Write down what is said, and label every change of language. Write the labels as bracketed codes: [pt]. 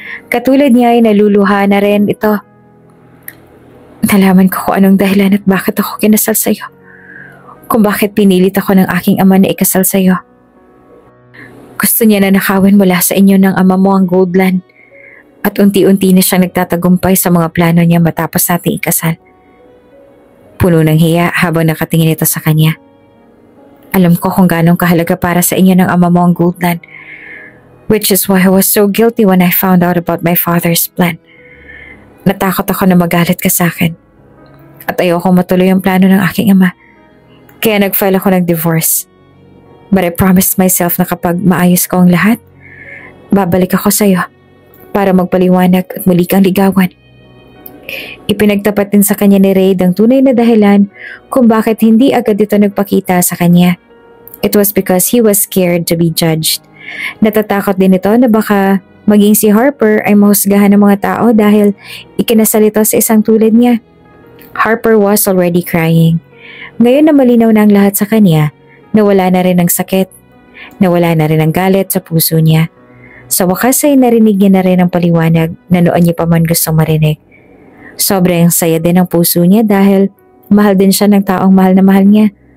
[tl] Katulad niya ay naluluha na rin ito. Nalaman ko kung anong dahilan at bakit ako kinasal sa'yo. Kung bakit pinilit ako ng aking ama na ikasal sa'yo. Gusto niya na nakawin mula sa inyo ng ama mo ang Goldland at unti-unti na siyang nagtatagumpay sa mga plano niya matapos nating ikasal. Puno ng hiya habang nakatingin ito sa kanya. Alam ko kung gaano kahalaga para sa inyo ng ama mo ang Goldland, [en] which is why I was so guilty when I found out about my father's plan. [tl] Natakot ako na magalit ka sa akin at ayoko matuloy ang plano ng aking ama. Kaya nag-file ako ng divorce. [en] But I promised myself [tl] na kapag maayos ko ang lahat, babalik ako sa iyo para magpaliwanag at muli kang ligawan. Ipinagtapat din sa kanya ni Reid ang tunay na dahilan kung bakit hindi agad ito nagpakita sa kanya. [en] It was because he was scared to be judged. [tl] Natatakot din ito na baka maging si Harper ay mahusgahan ng mga tao dahil ikinasal ito sa isang tulad niya. [en] Harper was already crying. [tl] Ngayon na malinaw na ang lahat sa kanya, nawala na rin ang sakit, nawala na rin ang galit sa puso niya. Sa wakas ay narinig niya na rin ang paliwanag na noon niya pa man gustong marinig. Sobrang saya din ang puso niya dahil mahal din siya ng taong mahal na mahal niya.